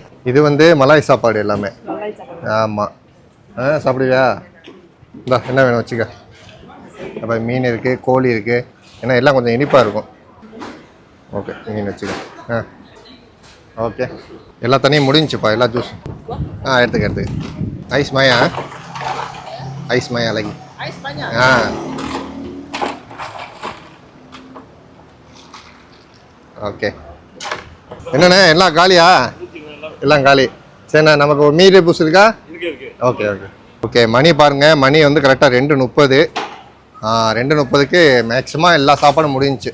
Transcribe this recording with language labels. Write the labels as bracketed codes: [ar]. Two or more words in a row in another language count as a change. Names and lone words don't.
[ta] இது வந்து மலாய் சாப்பாடு எல்லாமே. ஆமாம். சாப்பிடுவியா? இந்தா என்ன வேணும் வச்சுக்க. அப்போ மீன் இருக்குது, கோழி இருக்குது. ஏன்னா எல்லாம் கொஞ்சம் இனிப்பாக இருக்கும். ஓகே, மீன் வச்சுக்க. ஓகே, எல்லா தண்ணியும் முடிஞ்சுப்பா, எல்லா ஜூஸ். எடுத்துக்க. [ms] ஐஸ் மாயா lagi. Ais banyak. [ta] ஓகே. என்னண்ணே எல்லாம் காலியா? எல்லாம் காலி. சரிண்ணா, நமக்கு ஒரு மீறு பூஸ் இருக்கா? ஓகே. மணி பாருங்கள், மணி வந்து கரெக்டாக 2:30. 2:30க்கு மேக்ஸிமம் எல்லா சாப்பாடும் முடிஞ்சிச்சு.